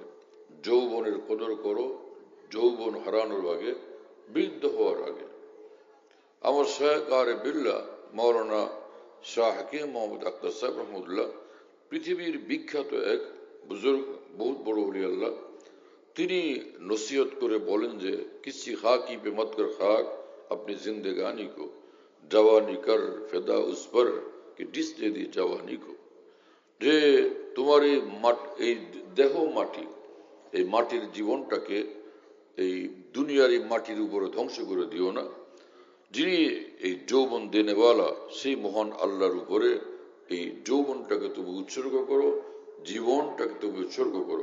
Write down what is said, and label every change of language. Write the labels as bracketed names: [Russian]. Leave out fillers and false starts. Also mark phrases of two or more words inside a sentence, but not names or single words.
[Bangla] যৌবনের কদর করো যৌবন হারানোর আগে, বৃদ্ধ হওয়ার আগে। আমার শায়েখ আরে বিল্লাহ মাওলানা শাহ হাকিম মোহাম্মদ আখতার সাহেব রহমতুল্লাহ, পৃথিবীর বিখ্যাত এক বুজুর্গ, বহুত বড় ওলি আল্লাহ, তিনি নসিহত করে বলেন যে [Urdu] کسی خاکی پہ مت کر خاک اپنی زندگانی کو جوانی کر فدا اس پر کہ جس دے دی جوانی کو. [Bangla] যে তোমার এই দেহ মাটি, এই মাটির জীবনটাকে এই দুনিয়ার এই মাটির উপরে ধ্বংস করে দিও না। যিনি এই যৌবন দেনেওয়ালা সেই মহান আল্লাহর উপরে এই যৌবনটাকে তুমি উৎসর্গ করো, জীবনটাকে তুমি উৎসর্গ করো।